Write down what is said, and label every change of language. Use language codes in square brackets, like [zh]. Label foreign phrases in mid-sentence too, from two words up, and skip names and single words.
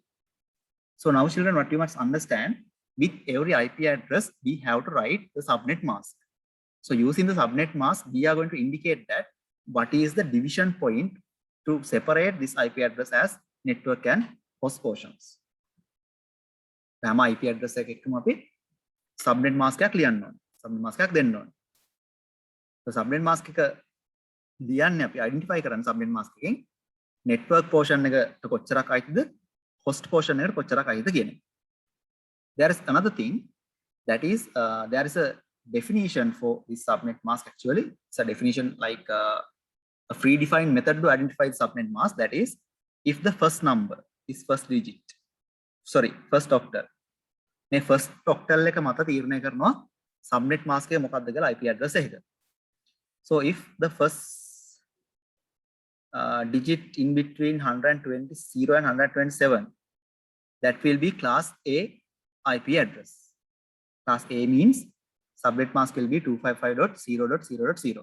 [en] So now children, what you must understand, with every IP address, we have to write the subnet mask. So using the subnet mask, we are going to indicate that what is the division point to separate this IP address as network and host portions. [si] හැම [en] IP address [si] එකකම අපි [en] subnet mask [si] එකක් ලියන්න ඕනේ. [en] subnet mask [si] එකක් දෙන්න ඕනේ. [en] So subnet mask [si] එක ලියන්නේ අපි identify කරන්න [en] subnet mask [si] එකෙන් [en] network portion [si] එකට කොච්චරක් අයිතිද, [en] host portion [si] එකට කොච්චරක් අයිතිද කියන එක. [en] There is another thing, that is there is a definition for this subnet mask. Actually it's a definition like a predefined method to identify the subnet mask, that is if the first number is first digit, sorry, first octal, මේ first octal [si] එක මත තීරණය කරනවා [en] subnet mask [si] එක මොකක්ද කියලා [en] IP address එකක. So if the first digit in between 120 and 127, that will be class A IP address. Class A means subnet mask will be 255.0.0.0.